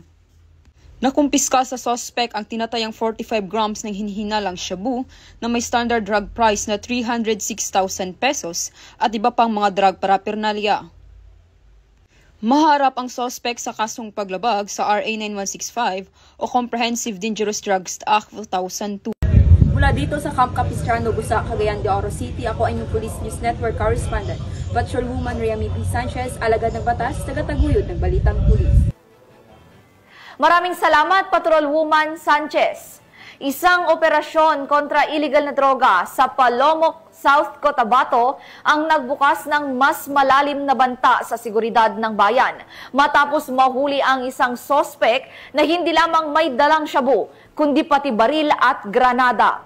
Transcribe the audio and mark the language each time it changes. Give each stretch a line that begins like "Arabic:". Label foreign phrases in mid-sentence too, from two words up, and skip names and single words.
Filipino: Nakumpiska sa suspect ang tinatayang 45 grams ng hinihinalang shabu na may
English: standard drug price
Filipino: na 306,000 pesos at iba pang mga
English: drug paraphernalia.
Filipino: Maharap ang suspect sa kasong paglabag sa RA 9165 o Comprehensive Dangerous Drugs Act of 2002. Mula dito sa Camp Capistrano, Busa, Cagayan de Oro City, ako ay yung Police News Network correspondent, Patrol Woman Ria May Sanchez, alagad ng batas, tagataguyod ng Balitang Pulis. Maraming salamat, Patrol Woman Sanchez. Isang operasyon kontra illegal na droga sa Palomok, South Cotabato ang nagbukas ng mas malalim na banta sa seguridad ng bayan matapos mahuli ang isang sospek na hindi lamang may dalang shabu kundi pati baril at granada.